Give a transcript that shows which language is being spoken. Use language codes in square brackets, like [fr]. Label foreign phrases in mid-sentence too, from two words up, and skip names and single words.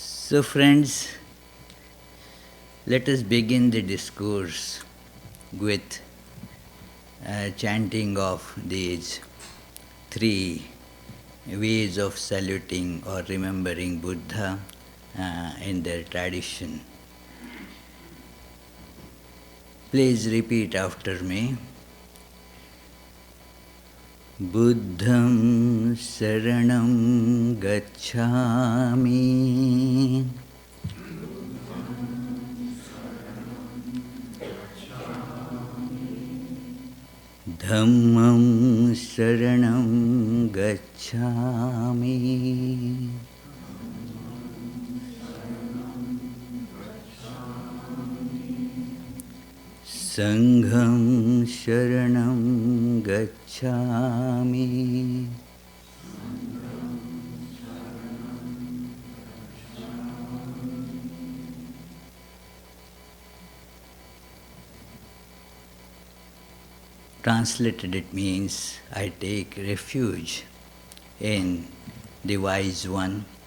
[en] So, friends, let us begin the discourse with chanting of these three ways of saluting or remembering Buddha in their tradition. Please repeat after me. [pi] Buddham saranam gacchami. Dhammam saranam gacchami. Sangham sharanam gacchami. [en] Translated, it means, I take refuge in the Wise One.